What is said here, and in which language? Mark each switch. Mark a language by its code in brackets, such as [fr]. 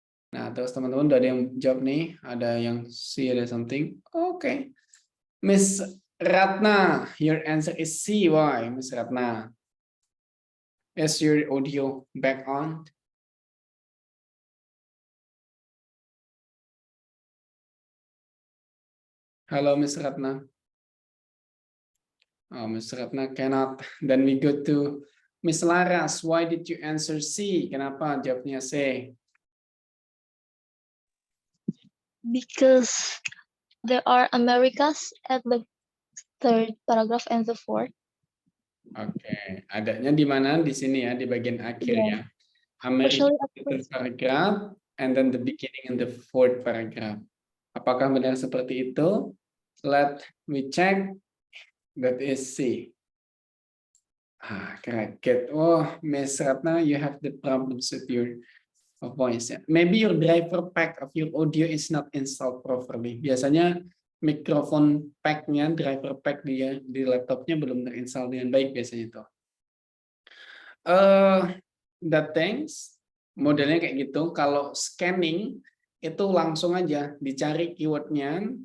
[id] Nah, terus teman-teman udah ada yang jawab nih. Ada yang C, ada something. Oke. [en] Miss Ratna, your answer is C. Why, Miss Ratna? Is your audio back on? [id] Halo, Miss Ratna. [en] Oh, Miss Ratna cannot. Then we go to Miss Laras. Why did you answer C? [id] Kenapa jawabnya C? [en] Because there are Americas at the third paragraph and the fourth. [id] Oke, adanya di mana? Di sini ya, di bagian akhir ya. America [en] Especially at third paragraph, and then the beginning in the fourth paragraph. [id] Apakah benar seperti itu? [en] Let me check. That is C. Correct. Good. Oh, Miss Ratna, you have the problems with your voice. Maybe your driver pack of your audio is not installed properly. [id] Biasanya mikrofon pack-nya, driver pack dia di laptopnya belum terinstall dengan baik biasanya itu. [en] That things [id] modelnya kayak gitu. Kalau scanning itu langsung aja dicari keywordnya.